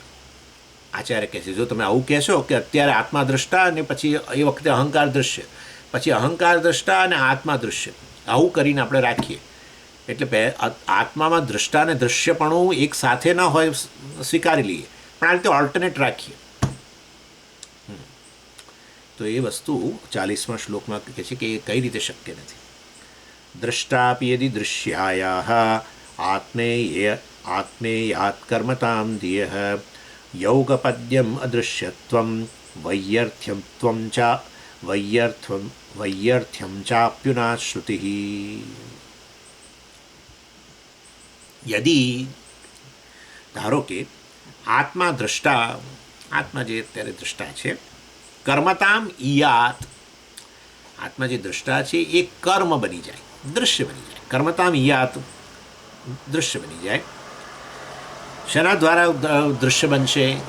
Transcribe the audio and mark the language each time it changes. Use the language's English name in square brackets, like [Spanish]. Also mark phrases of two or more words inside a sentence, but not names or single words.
[Gujarati] આચાર્ય કહે છે જો તમે આવું કહેશો કે અત્યારે આત્મા દ્રષ્ટા અને પછી એ વખતે અહંકાર દૃશ્ય, પછી અહંકાર દ્રષ્ટા અને આત્મા દૃશ્ય, આવું કરીને આપણે રાખીએ એટલે આત્મામાં દ્રષ્ટા અને દૃશ્યપણું એક સાથે ન હોય સ્વીકારી લઈએ, પણ આ રીતે ઓલ્ટરનેટ રાખીએ. તો એ વસ્તુ 40મા શ્લોકમાં કહે છે કે એ કઈ રીતે શક્ય નથી. [Sanskrit] દ્રષ્ટાપી યદિ દૃશ્યાયાઃ આત્મેયાત્ કર્મતામ ધિયઃ यौगपद्यम अदृश्यत्वं वैयर्थ्यं चाप्युना श्रुतिः. [Gujarati] यदि ધારો કે આત્મા દ્રષ્ટા, આત્મા જે અત્યારે દ્રષ્ટા છે, [Sanskrit] કર્મતામ ઈયાત, [Gujarati] આત્મા જે દ્રષ્ટા છે એ કર્મ બની જાય, દૃશ્ય બની જાય. [Sanskrit] કર્મતામ ઈયાત [Gujarati] દૃશ્ય બની જાય. શેના દ્વારા દૃશ્ય બનશે?